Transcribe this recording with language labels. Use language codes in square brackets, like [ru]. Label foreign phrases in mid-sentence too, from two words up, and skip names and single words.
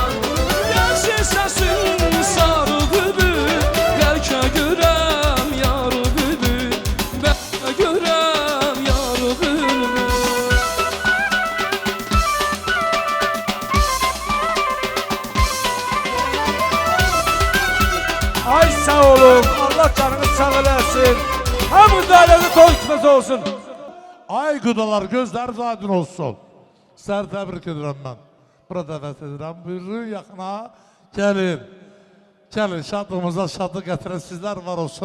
[az] Gelsin sensin sarı bülbül, belki görem yar bülbül, belki görem yar bülbül. Ay sağ olun, Allah canınız sağ eləsin. Hamı da ailəli toy kutması olsun. Ay qudalar, gözləriniz aydın olsun. Sizləri təbrik edirəm mən. Bura dəvət edirəm. Buyurun yaxına, gəlin. Gəlin, şadlığımıza şadlıq gətirən sizlər var olsun.